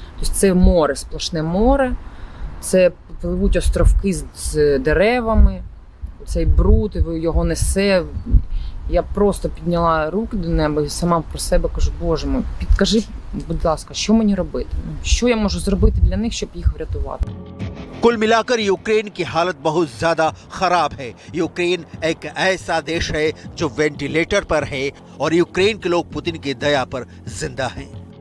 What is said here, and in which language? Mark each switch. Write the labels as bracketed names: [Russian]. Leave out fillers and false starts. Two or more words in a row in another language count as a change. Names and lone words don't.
[Ukrainian] Тобто це море, сплошне море, це пливуть островки з деревами, цей бруд, його несе. Я просто підняла руки до неба і сама про себе кажу: [Russian] Боже мой, [Ukrainian] підкажи, будь ласка, що мені робити? Що я можу зробити для них, щоб їх врятувати? [Hindi] कुल मिलाकर यूक्रेन की हालत बहुत ज्यादा खराब है। यूक्रेन एक ऐसा देश है जो वेंटिलेटर पर है और यूक्रेन के लोग पुतिन की दया पर जिंदा हैं।